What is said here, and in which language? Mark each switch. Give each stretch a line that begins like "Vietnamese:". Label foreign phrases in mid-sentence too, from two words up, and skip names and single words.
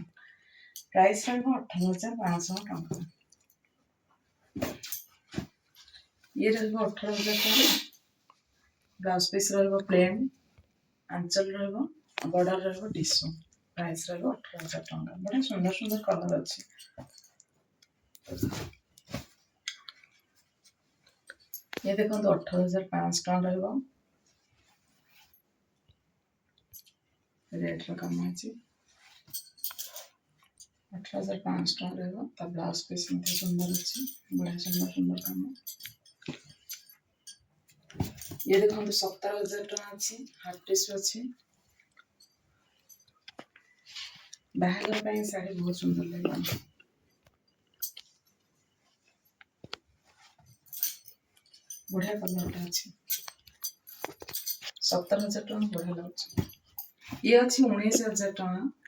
Odia: ପ୍ରାଇସ୍ ରହିବ 18,500 ଟଙ୍କା। ଇଏ ରହିବ 18,000 ଟଙ୍କା।
English: blouse piece
Odia: ରହିବ ପ୍ଲେନ୍, ଆଞ୍ଚଲ ରହିବ, ବର୍ଡର ରହିବ ଟିସୁ। ପ୍ରାଇସ୍ ରହିବ 18,000 ଟଙ୍କା। ବଢ଼ିଆ ସୁନ୍ଦର ସୁନ୍ଦର କଲର ଅଛି।
Hindi: ये देखो
Odia: 18,500 टଙ୍କା ରହିବ। रेट काम ଅଛି 18,500 ଟଙ୍କା ରହିବ। ତା
English: blouse piece
Odia: ମଧ୍ୟ ସୁନ୍ଦର ଅଛି, ବଢ଼ିଆ ସୁନ୍ଦର ସୁନ୍ଦର କାମ।
Hindi: ये देखो
Odia: 17,000 ଟଙ୍କା ଅଛି,
English: half tissue
Odia: ଅଛି। ବାହାଘର ପାଇଁ ଶାଢ଼ୀ ବହୁତ ସୁନ୍ଦର ଲାଗିବ। ବଢ଼ିଆ କଲରଟା ଅଛି। 17,000 ଟଙ୍କା ବଢ଼ିଆ ଲାଗୁଛି। ଇଏ ଅଛି 19,000 ଟଙ୍କା।